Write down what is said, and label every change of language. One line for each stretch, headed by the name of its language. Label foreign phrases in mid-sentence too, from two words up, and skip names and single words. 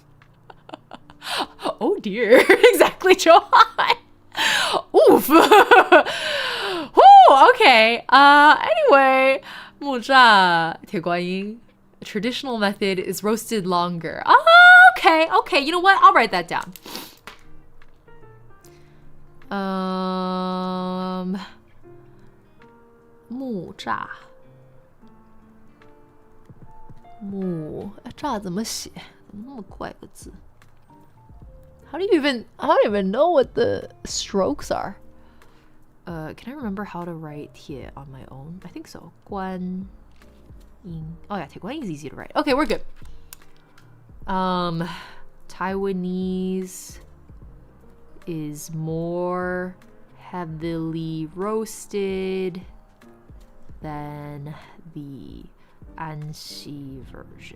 English: Oh dear. Exactly, Johan. Oof. Whew, okay. Anyway, Muzha Tieguanying. Traditional method is roasted longer. Oh, okay. Okay, you know what? I'll write that down. Mu zha.
Chinese: Mu 炸怎么写？怎么那么怪个字？
English: I don't even know what the strokes are. Can I remember how to write here on my own? I think so. Guan Ying. Oh yeah, Guan Ying is easy to write. Okay, we're good. Taiwanese is more heavily roasted than the Anxi version.